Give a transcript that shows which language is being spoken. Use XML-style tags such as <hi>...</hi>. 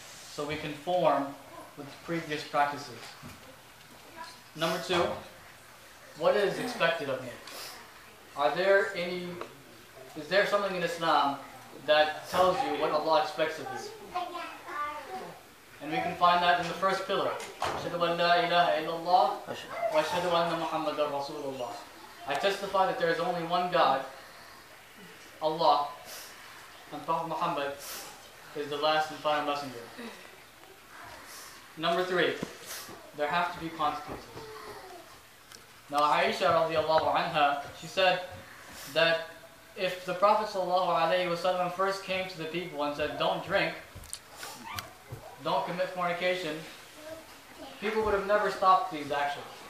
<en>So we conform with previous practices. Number 2, what is expected of me? Is there something in Islam that tells you what Allah expects of you? And we can find that in the first pillar.</en> <ar>أشهد أن لا إله إلا الله وأشهد أن محمدا رسول الله.</ar> <en>I testify that there is only one God, Allah, and Prophet Muhammad is the last and final messenger. Number 3, there have to be consequences. Now Aisha radiallahu anha, she said that if the Prophet sallallahu alaihi wasallam first came to the people and said, don't drink, don't commit fornication, people would have never stopped these actions.</en>